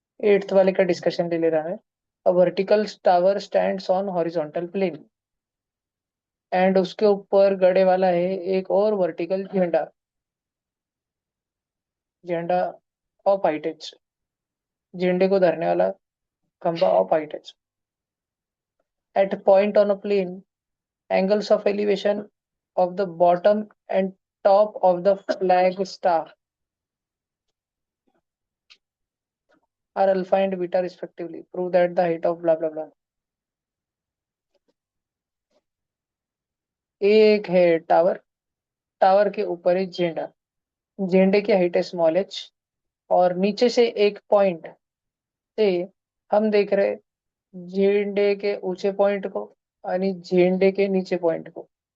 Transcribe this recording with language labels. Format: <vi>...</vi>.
<hi>Eighth वाले का discussion ले ले रहा है।</hi> <en>a vertical tower stands on horizontal plane,</en> <hi>and उसके ऊपर गड़े वाला है एक और वर्टिकल झंडा, झंडा ऑफ हाइटेज, झंडे को धरने वाला खंबा of हाइटेज।</hi> <en>At point on a plane, angles of elevation of the bottom and top of the flag staff are alpha and beta respectively. Prove that the height of blah blah blah.</en> <hi>एक है tower, tower के ऊपर है झंडा, झंडे की height है small H, और नीचे से एक पॉइंट से हम देख रहे झंडे के ऊंचे पॉइंट को आणि झंडे के नीचे पॉइंट को।</hi>